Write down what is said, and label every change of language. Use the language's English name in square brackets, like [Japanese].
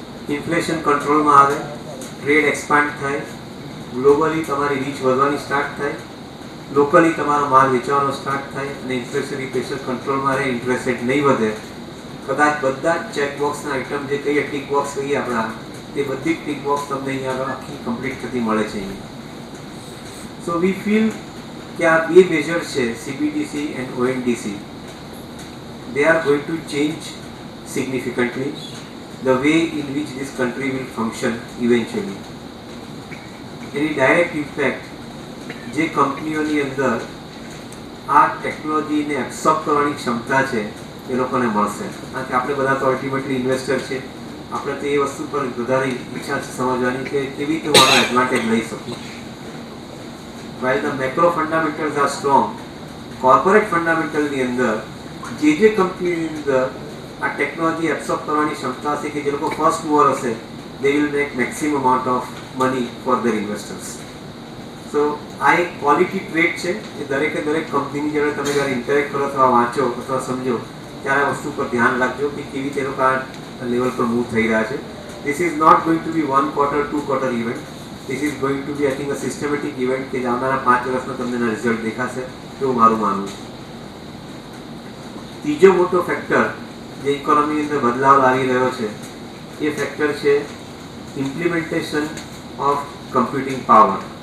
[Gujarati] Inflation કંટ્રોલમાં આવે, trade expand થાય, ગ્લોબલી તમારી રીચ વધવાની સ્ટાર્ટ થાય, લોકલી તમારો માલ વેચવાનો સ્ટાર્ટ થાય અને ઇન્ફ્લેશનરી પ્રેશર કંટ્રોલમાં રહે, ઇન્ટરેસ્ટ રેટ નહીં વધે. કદાચ બધા જ ચેકબોક્સના આઇટમ જે કહીએ ટિક બોક્સ કહીએ આપણા, તે બધી ટિક બોક્સ તમને અહીંયા આગળ આખી કમ્પ્લીટ થતી મળે છે અહીંયા. [English] so we feel કે [Gujarati] આ બે મેજર છે [English] CBDC and ONDC, they are going to change significantly the way in which this country will function eventually. [Gujarati] Any direct impact જે કંપનીઓની અંદર આ ટેકનોલોજીને એબ્સોર્બ કરવાની ક્ષમતા છે એ લોકોને મળશે. કારણ કે આપણે બધા તો અલ્ટિમેટલી ઇન્વેસ્ટર છે, આપણે તો એ વસ્તુ પર વધારે ઈચ્છા છે સમજવાની કે કેવી રીતે હું આનો એડવાન્ટેજ લઈ શકું. [English] while the macro fundamentals are strong, corporate fundamental [Gujarati] ની અંદર જે કંપનીની અંદર આ ટેકનોલોજી એબ્સોર્બ કરવાની ક્ષમતા હશે કે જે લોકો ફર્સ્ટ મૂવર હશે, [English] they will make maximum amount of money for their investors. [Gujarati] So આ એક ક્વોલિટી ટ્રેડ છે એ દરેકે દરેક કંપનીની જોડે તમે જ્યારે ઇન્ટરેક્ટ કરો અથવા વાંચો અથવા સમજો ત્યારે આ વસ્તુ પર ધ્યાન રાખજો કે કેવી રીતે લોકો આ લેવલ પર મૂવ થઈ રહ્યા છે. [English] This is not going to be 1 quarter, 2 quarter event. This is going to be, I think, a systematic event [Gujarati] કે આવનારા 5 વર્ષમાં તમને એના રિઝલ્ટ દેખાશે એવું મારું માનવું છે. ત્રીજો મોટો ફેક્ટર જે ઇકોનોમીની અંદર બદલાવ લાવી રહ્યો છે એ ફેક્ટર છે ઇમ્પ્લિમેન્ટેશન ઓફ કમ્પ્યુટિંગ પાવર.